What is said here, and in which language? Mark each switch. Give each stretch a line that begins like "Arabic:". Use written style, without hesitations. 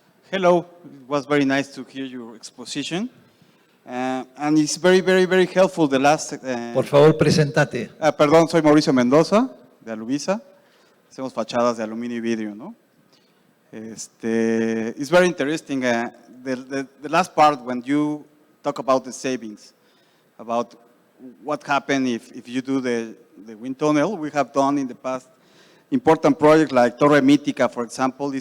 English: Hello, it was very nice to hear your exposition. And it's very, very, very helpful the last...
Spanish: Por favor, presentate. Perdón, soy Mauricio Mendoza, de Aluvisa. Hacemos fachadas de aluminio y vidrio, ¿no?
English: It's very interesting, the last part when you talk about the savings, about what happened if you do the wind tunnel. We have done in the past important projects like Torre Mítica, for example.